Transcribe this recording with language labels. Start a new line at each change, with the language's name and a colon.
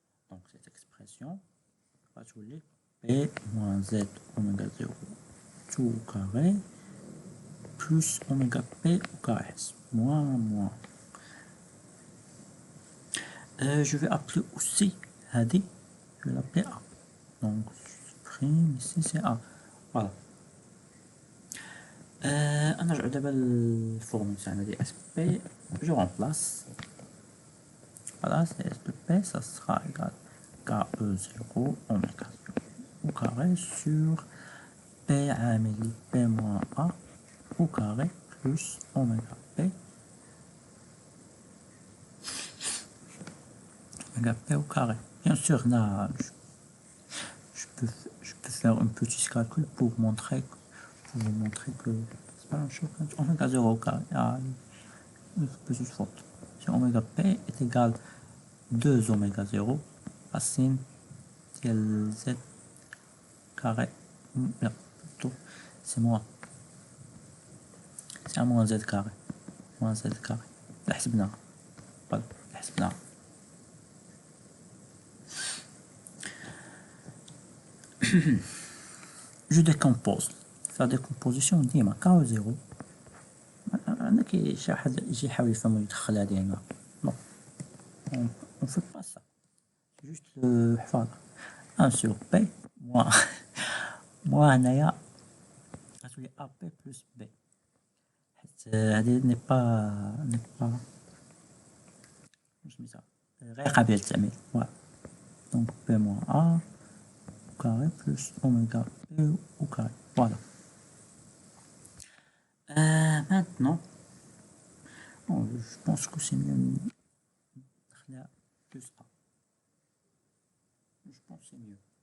French: Donc cette expression va jouer p moins z oméga 0 tout au carré plus oméga p au carré, moins. Je vais appeler aussi Hadi, je vais l'appeler A. Donc, je supprime ici, c'est A. Voilà.
Arabic: أنا دابا الفورمول تاعنا ديال اس بي جو remplace.
French: Voilà, c'est S de P, ça sera égal à KE0 oméga 0 au carré sur P عامل P moins A au carré plus oméga P au carré. Bien sûr, là, je peux faire un petit calcul pour vous montrer que c'est pas un choc. Oméga 0 au carré, une petite faute. Si oméga p est égal à 2 oméga 0, racine de z carré, non, plutôt, c'est moins. C'est un moins z carré. Moins z carré. لحسبناها.
Arabic: voilà, لحسبناها.
French: Je décompose. Faire décomposition ديما k0.
Arabic: أنا كي شي واحد يجي يحاول يفهم يدخلها ديما.
French: Non. On fait pas ça. C'est juste le حفاظ. 1 sur P moins هنايا غتولي AP plus B.
Arabic: حيت هادي ني با سميتها غير قابلة للتعميل.
French: فوالا. Donc P moins A au carré plus oméga P au carré. Voilà. Maintenant, bon, je pense que c'est mieux plus A. Je pense que c'est mieux.